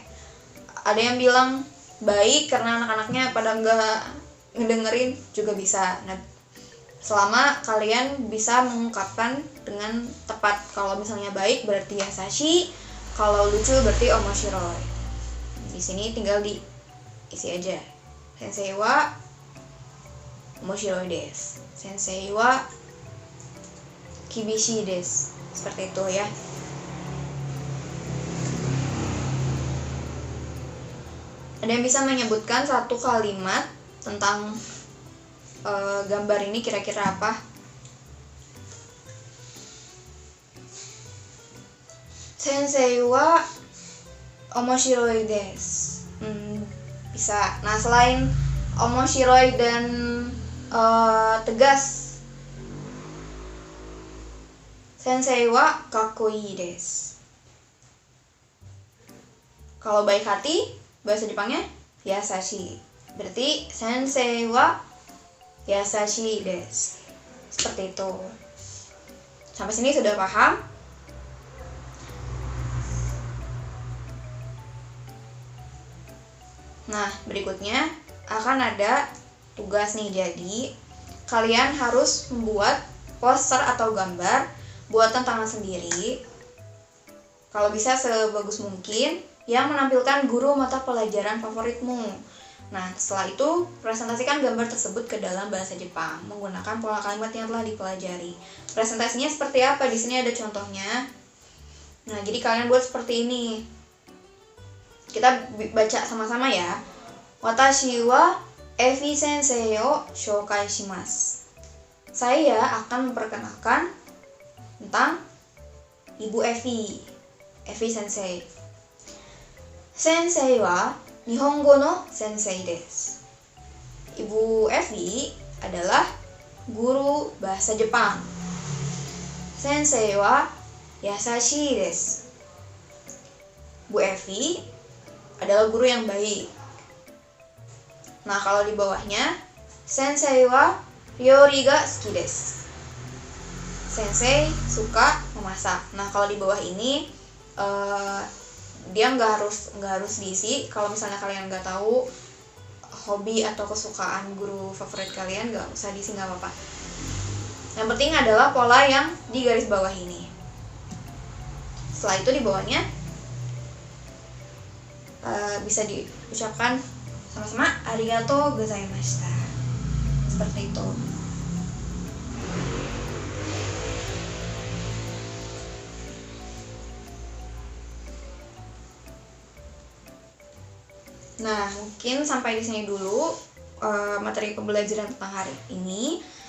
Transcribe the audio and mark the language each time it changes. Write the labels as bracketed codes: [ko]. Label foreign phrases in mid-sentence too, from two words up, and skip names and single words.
[id] Ada yang bilang baik karena anak-anaknya pada nggak ngedengerin juga bisa. Nah, selama kalian bisa mengungkapkan dengan tepat. Kalau misalnya baik berarti yasashi, kalau lucu berarti omoshiroi. Di sini tinggal diisi aja. [ja] 先生は面白いです. 先生は厳しいです. [id] Seperti itu ya. Ada yang bisa menyebutkan satu kalimat tentang gambar ini kira-kira apa? [ja] 先生は面白いです. [id] Bisa. Nah, selain omoshiroi dan tegas, [ja] 先生はかっこいいです. [id] Kalau baik hati, bahasa Jepangnya yasashi. [ja] Berarti 先生は優しいです. [id] Seperti itu. Sampai sini sudah paham? Nah, berikutnya akan ada tugas nih. Jadi, kalian harus membuat poster atau gambar buatan tangan sendiri. Kalau bisa sebagus mungkin yang menampilkan guru mata pelajaran favoritmu. Nah, setelah itu presentasikan gambar tersebut ke dalam bahasa Jepang menggunakan pola kalimat yang telah dipelajari. Presentasinya seperti apa? Di sini ada contohnya. Nah, jadi kalian buat seperti ini. Kita baca sama-sama ya. [ja] 私はエヴィ先生を紹介します. [id] Saya akan memperkenalkan tentang Ibu Evi sensei. [ja] 先生は日本語の先生です. [id] Ibu Evi adalah guru bahasa Jepang. [ja] 先生は優しいです. [id] Bu Evi adalah guru yang baik. Nah, kalau di bawahnya, [ja] 先生は料理が好きです. [id] Sensei suka memasak. Nah, kalau di bawah ini dia nggak harus diisi. Kalau misalnya kalian nggak tahu hobi atau kesukaan guru favorit kalian, nggak usah diisi, nggak apa-apa. Yang penting adalah pola yang di garis bawah ini. Setelah itu di bawahnya bisa diucapkan sama-sama [ja] ありがとうございました. [id] Seperti itu. Nah, mungkin sampai di sini dulu materi pembelajaran tentang hari ini.